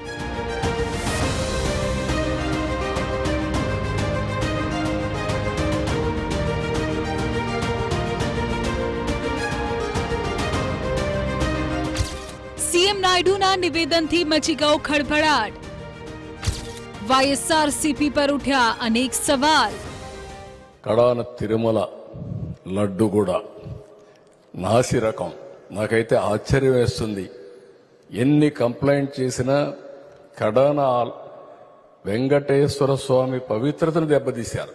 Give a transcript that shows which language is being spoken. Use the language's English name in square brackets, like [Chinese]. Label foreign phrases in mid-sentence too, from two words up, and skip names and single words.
[Gujarati] સીએમ નાયડુના નિવેદનથી મચી ગયો ખળભળાટ. వైఎస్ఆర్సీపీ પર ઉઠ્યા અનેક સવાલ. [Telugu] కడాన తిరుమల లడ్డు కూడా నాసి రకం. నాకైతే ఆశ్చర్యం వేస్తుంది. ఎన్ని కంప్లైంట్ చేసినా కడాన వెంకటేశ్వర స్వామి పవిత్రతను దెబ్బతీశారు.